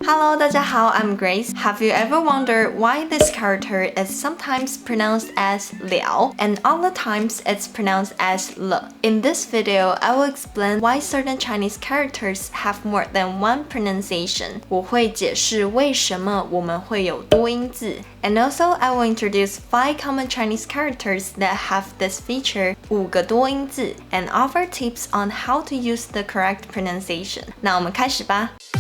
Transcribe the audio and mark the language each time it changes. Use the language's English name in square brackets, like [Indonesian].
[English] Hello, [Chinese] 大家好, [English] I'm Grace. Have you ever wondered why this character is sometimes pronounced as liao and other times it's pronounced as le? In this video, I will explain why certain Chinese characters have more than one pronunciation. [Chinese] 我会解释为什么我们会有多音字. [English] And also, I will introduce 5 common Chinese characters that have this feature, [Chinese] 5个多音字, [English] and offer tips on how to use the correct pronunciation. [Chinese] 那我们开始吧。